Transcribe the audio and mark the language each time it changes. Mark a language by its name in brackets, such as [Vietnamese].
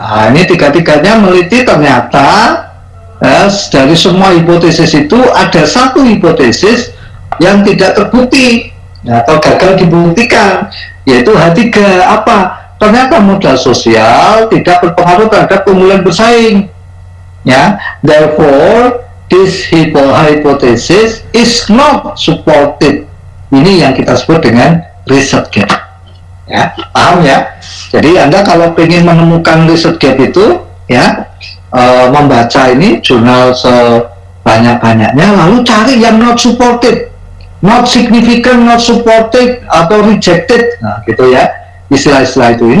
[Indonesian] Nah, ini tiga-tiganya meneliti ternyata dari semua hipotesis itu ada satu hipotesis yang tidak terbukti atau gagal dibuktikan, yaitu H3. Apa? Ternyata modal sosial tidak berpengaruh terhadap keunggulan bersaing ya. [English] Therefore this hypothesis is not supported. [Indonesian] Ini yang kita sebut dengan risk gap ya. Paham ya? Jadi Anda kalau ingin menemukan risk gap itu ya, membaca ini jurnal sebanyak-banyaknya, lalu cari yang [English] not supported, not significant, not supported, [Indonesian] atau [English] rejected, [Indonesian] nah gitu ya, istilah-istilah itu.